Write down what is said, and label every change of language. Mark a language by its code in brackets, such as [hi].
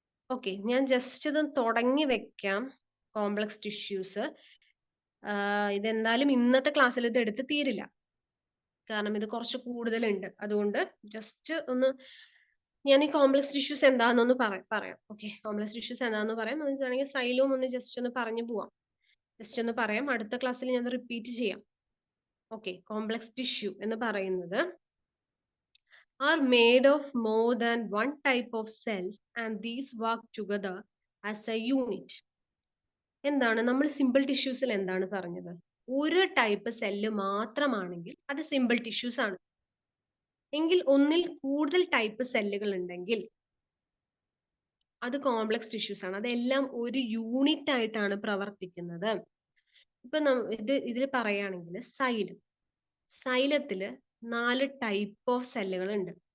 [ml] Okay, ഞാൻ just ഇത് തുടങ്ങി വെക്കാം. കോംപ്ലക്സ് ടിഷ്യൂസ് ഇതെന്തായാലും ഇന്നത്തെ ക്ലാസ്സിൽ ഇത് എടുത്ത് തീരില്ല, കാരണം ഇത് കുറച്ച് കൂടുതലുണ്ട്. അതുകൊണ്ട് ജസ്റ്റ് ഒന്ന് ഞാൻ ഈ കോംപ്ലക്സ് ടിഷ്യൂസ് എന്താണെന്നൊന്ന് പറയാം. ഓക്കെ, കോംപ്ലക്സ് ടിഷ്യൂസ് എന്താണെന്ന് പറയാം. എന്ന് വെച്ചാണെങ്കിൽ സൈലോം ഒന്ന് ജസ്റ്റ് ഒന്ന് പറഞ്ഞു പോവാം. ജസ്റ്റ് ഒന്ന് പറയാം, അടുത്ത ക്ലാസ്സിൽ ഞാൻ റിപ്പീറ്റ് ചെയ്യാം. [en] okay, complex tissue [ml] എന്ന് പറയുന്നത് [en] are made of more than one type of cells and these work together as a unit. [ml] എന്താണ് നമ്മൾ സിമ്പിൾ ടിഷ്യൂസിൽ എന്താണ് പറഞ്ഞത്? ഒരു ടൈപ്പ് സെല്ല് മാത്രമാണെങ്കിൽ അത് സിമ്പിൾ ടിഷ്യൂസ് ആണ്. എങ്കിൽ ഒന്നിൽ കൂടുതൽ ടൈപ്പ് സെല്ലുകൾ ഉണ്ടെങ്കിൽ അത് കോംപ്ലക്സ് ടിഷ്യൂസ് ആണ്. അതെല്ലാം ഒരു യൂണിറ്റ് ആയിട്ടാണ് പ്രവർത്തിക്കുന്നത്. ഇപ്പൊ ഇതിൽ പറയുകയാണെങ്കിൽ സൈലത്തില് 4 ടൈപ്പ് ഓഫ് സെല്ലുകൾ ഉണ്ട്.